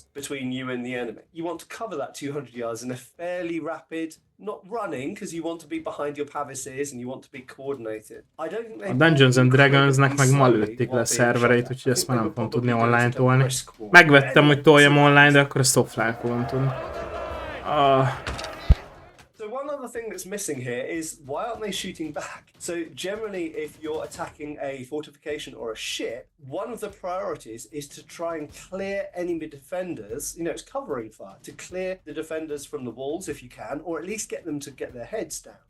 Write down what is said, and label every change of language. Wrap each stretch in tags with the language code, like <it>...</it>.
<en>You want to cover that 200 yards in a fairly rapid, not running, because you want to be behind your pavises and you want to be coordinated. I don't think</en> <hu>a Dungeons and Dragonsnek meg ma lőtték le a szervereit, úgyhogy ezt már nem fogom tudni online tolni. Megvettem, hogy toljam online, de akkor ezt offline fogom tudni.</hu> <en>So one other thing that's missing here is why aren't they shooting back? So generally, if you're attacking a fortification or a ship, one of the priorities is to try and clear enemy defenders. You know, it's covering fire to clear the defenders from the walls if you can, or at least get them to get their heads down.</en>